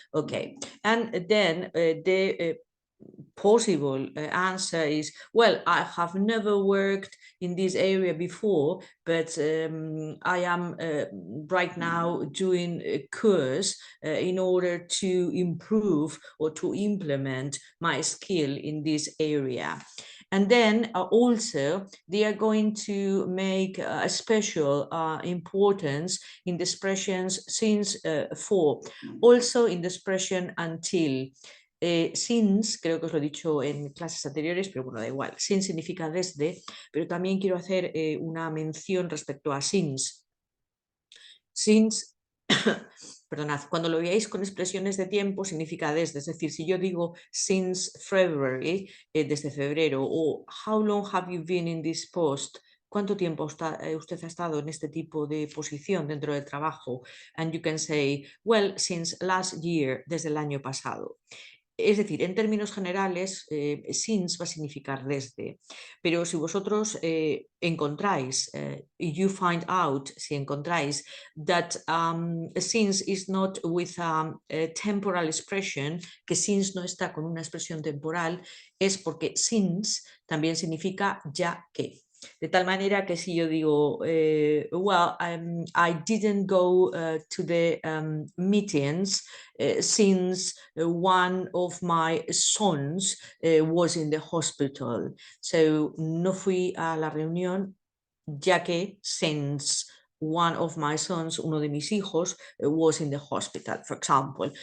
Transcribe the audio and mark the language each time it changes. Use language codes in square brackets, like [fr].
[en] Okay, and then the possible answer is, well, I have never worked in this area before, but I am right now doing a course in order to improve or to implement my skill in this area. And then also they are going to make a special importance in the expressions since, for, also in the expression until. [es] Since, creo que os lo he dicho en clases anteriores, pero bueno, da igual. Since significa desde, pero también quiero hacer una mención respecto a since. Since, perdonad, cuando lo veáis con expresiones de tiempo significa desde, es decir, si yo digo [en] since February, [es] desde febrero, o [en] how long have you been in this post, [es] ¿cuánto tiempo usted ha estado en este tipo de posición dentro del trabajo? [en] And you can say, well, since last year, [es] desde el año pasado. Es decir, en términos generales, since va a significar desde, pero si vosotros encontráis, [en] you find out, [es] si encontráis, [en] that since is not with a temporal expression, [es] que since no está con una expresión temporal, es porque since también significa ya que. De tal manera que si yo digo, [en] well, I didn't go to the meetings since one of my sons was in the hospital. So, [es] no fui a la reunión ya que [en] since one of my sons, [es] uno de mis hijos, [en] was in the hospital, for example.